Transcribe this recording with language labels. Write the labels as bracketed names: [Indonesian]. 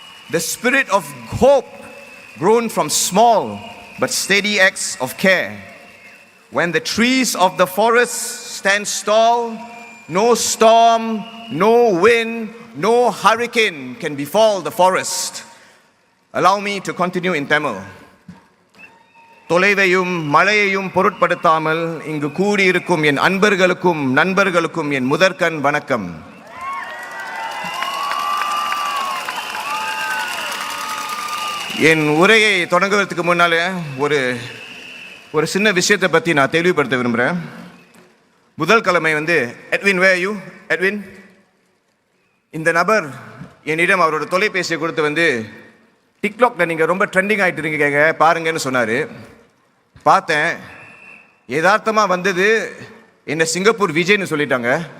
[English] The spirit of hope grown from small but steady acts of care. When the trees of the forest stand tall, no storm, no wind, no hurricane can befall the forest. Allow me to continue in Tamil. [Tamil] தொலைவையும் மழையையும் பொருட்படுத்தாமல் இங்கு கூடியிருக்கும் என் அன்பர்களுக்கும் நண்பர்களுக்கும் என் முதற்கண் வணக்கம். என் உரையை தொடங்குவதற்கு முன்னாலே ஒரு சின்ன விஷயத்தை பற்றி நான் தெளிவுபடுத்த விரும்புகிறேன். முதல் கிழமை Edwin [English] where are you? [Tamil] Edwin, இந்த நபர் என்னிடம் அவரோட தொலைபேசியை கொடுத்து டிக்டாக்ல நீங்கள் ரொம்ப ட்ரெண்டிங் ஆகிட்டு இருக்கீங்க பாருங்கன்னு சொன்னார். பார்த்தேன், யதார்த்தமாக வந்தது என்ன சிங்கப்பூர் விஜய்னு சொல்லிட்டாங்க.